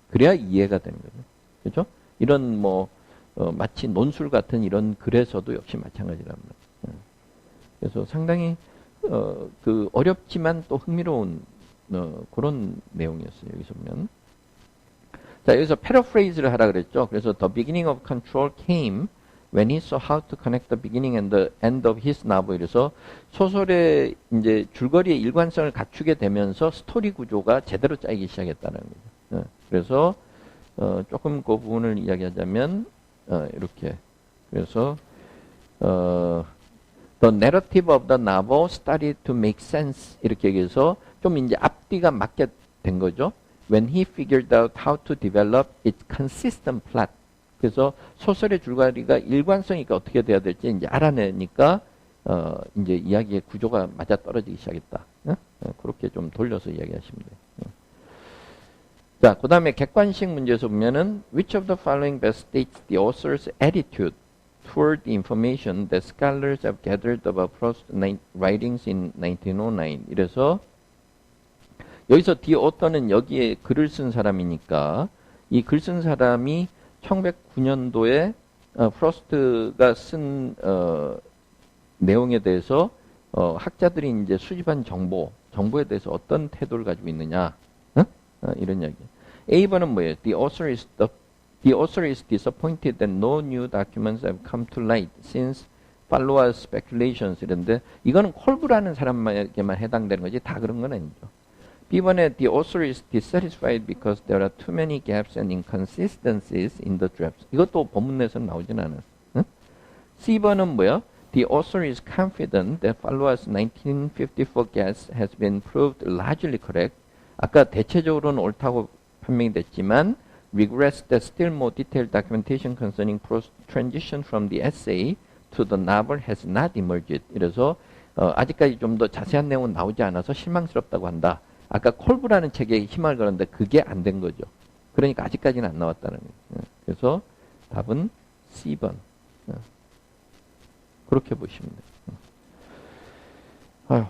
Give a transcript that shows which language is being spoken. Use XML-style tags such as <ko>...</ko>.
<ko>그래야 이해가 되는 거죠. 그죠? 이런 마치 논술 같은 이런 글에서도 역시 마찬가지란 말이에요. 그래서 상당히 그 어렵지만 또 흥미로운 그런 내용이었어요. 여기서 보면. 자, 여기서 패러프레이즈를 하라 그랬죠.</ko> <en>그래서 the beginning of control came when he saw how to connect the beginning and the end of his novel.</en> <ko>그래서 소설의 이제 줄거리의 일관성을 갖추게 되면서 스토리 구조가 제대로 짜이기 시작했다는 거죠. 그래서 조금 그 부분을 이야기하자면 이렇게.</ko> <en>그래서 the narrative of the novel started to make sense.</en> <ko>이렇게 얘기해서 좀 이제 앞뒤가 맞게 된 거죠.</ko> <en>When he figured out how to develop its consistent plot.</en> <ko>그래서 소설의 줄거리가 일관성 있게 어떻게 돼야 될지 이제 알아내니까 이제 이야기의 구조가 맞아 떨어지기 시작했다. 그렇게 좀 돌려서 이야기하시면 돼요. 자, 그 다음에 객관식 문제에서 보면은</ko> <en>which of the following best states the author's attitude toward the information that scholars have gathered about Prost's writings in 1909.</en> <ko>이래서 여기서 the author는 여기에 글을 쓴 사람이니까 이 글 쓴 사람이 1909년도에 프로스트가 쓴 내용에 대해서 학자들이 이제 수집한 정보에 대해서 어떤 태도를 가지고 있느냐, 이런 이야기. A번은 뭐예요?</ko> <en>The author is disappointed that no new documents have come to light since followers speculations</en> <ko>이런데 이거는 콜브라는 사람에게만 해당되는 거지 다 그런 건 아니죠.</ko> <en>B번에 the author is dissatisfied because there are too many gaps and inconsistencies in the drafts.</en> <ko>이것도 본문에서는 나오진 않았어. 응? C번은 뭐야?</ko> <en>The author is confident that followers 1954 guess has been proved largely correct.</en> <ko>아까 대체적으로는 옳다고 판명이 됐지만</ko> <en>regrets that still more detailed documentation concerning Prost's transition from the essay to the novel has not emerged.</en> <ko>이래서 아직까지 좀 더 자세한 내용은 나오지 않아서 실망스럽다고 한다. 아까 콜브라는 책에 힘을 걸었는데 그게 안 된 거죠. 그러니까 아직까지는 안 나왔다는 거예요. 그래서 답은 C번. 그렇게 보시면 돼요.</ko>